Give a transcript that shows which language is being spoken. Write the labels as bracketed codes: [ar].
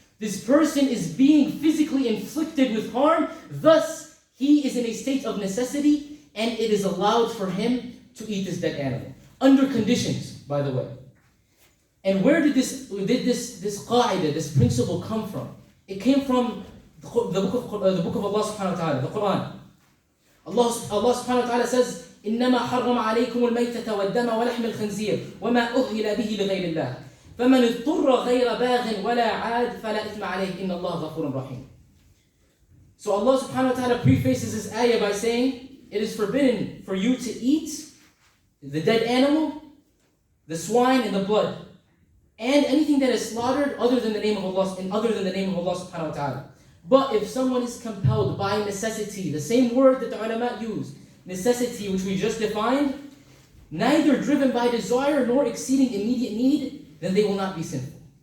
[en] This person is being physically inflicted with harm, thus he is in a state of necessity, and it is allowed for him to eat this dead animal. Under conditions, by the way. And where did this qa'idah, this principle come from? It came from the book of Allah subhanahu wa ta'ala, the Quran. Allah subhanahu wa ta'ala says, [ar] إِنَّمَا حَرَّمَ عَلَيْكُمُ الْمَيْتَةَ وَالدَّمَ وَلَحْمَ الْخِنْزِيرِ وَمَا أُهِلَ بِهِ لِغَيْرِ اللَّهِ فَمَنِ اضْطُرَّ غَيْرَ بَاغٍ وَلَا عَادٍ فَلَا إِثْمَ عَلَيْهِ إِنَّ اللَّهَ غَفُورٌ رَحِيمٌ. [en] So Allah subhanahu wa ta'ala prefaces this ayah by saying, it is forbidden for you to eat the dead animal, the swine, and the blood, and anything that is slaughtered other than the name of Allah subhanahu wa ta'ala. But if someone is compelled by necessity, the same word that the ulama use, necessity, which we just defined, neither driven by desire nor exceeding immediate need, then they will not be sinful.